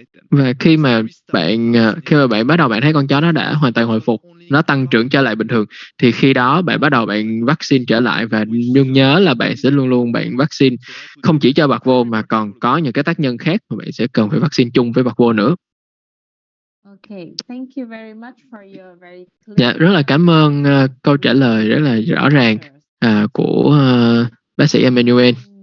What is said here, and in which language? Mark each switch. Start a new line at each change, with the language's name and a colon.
Vietnamese: và khi mà bạn bắt đầu bạn thấy con chó nó đã hoàn toàn hồi phục, nó tăng trưởng trở lại bình thường, thì khi đó bạn bắt đầu bạn vaccine trở lại. Và nhưng nhớ là bạn sẽ luôn luôn bạn vaccine không chỉ cho bạc vô mà còn có những cái tác nhân khác mà bạn sẽ cần phải vaccine chung với bạc vô nữa.
English: Okay, thank you very much for your very clear.
Vietnamese: Dạ, rất là cảm ơn câu trả lời rất là rõ ràng của bác sĩ Emmanuel.